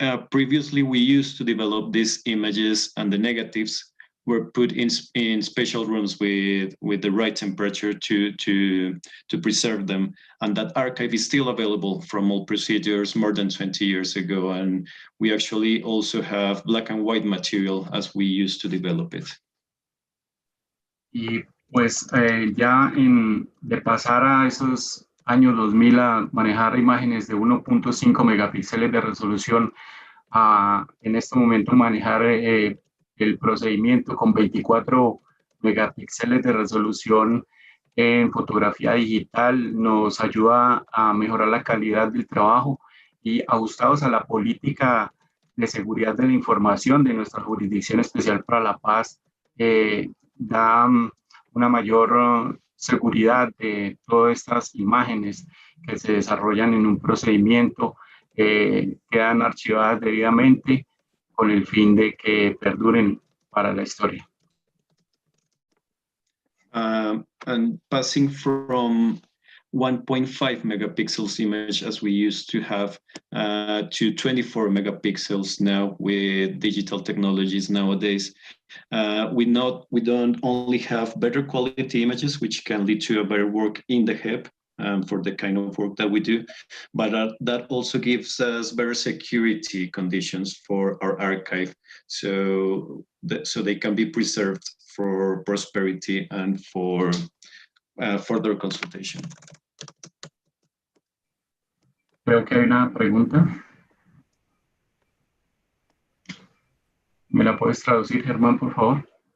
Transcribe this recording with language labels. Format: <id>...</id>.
<en>Previously, we used to develop these images, and the negatives were put in special rooms with the right temperature to preserve them. And that archive is still available from all procedures more than 20 years ago. And we actually also have black and white material as we used to develop it.</en> <es>Y pues ya de pasar a esos años 2000 a manejar imágenes de 1.5 megapíxeles de resolución, a en este momento manejar el procedimiento con 24 megapíxeles de resolución en fotografía digital, nos ayuda a mejorar la calidad del trabajo, y ajustados a la política de seguridad de la información de nuestra Jurisdicción Especial para la Paz, da una mayor seguridad de todas estas imágenes que se desarrollan en un procedimiento, quedan archivadas debidamente con el fin de que perduren para la historia.</es> <en>And passing from 1.5 megapixels image as we used to have to 24 megapixels now with digital technologies nowadays. We don't only have better quality images, which can lead to a better work in the HEP for the kind of work that we do, but that also gives us better security conditions for our archive, so they can be preserved for prosperity and for further consultation.</en> <es>Creo que hay una pregunta. ¿Me la puedes traducir, Germán, por favor?</es>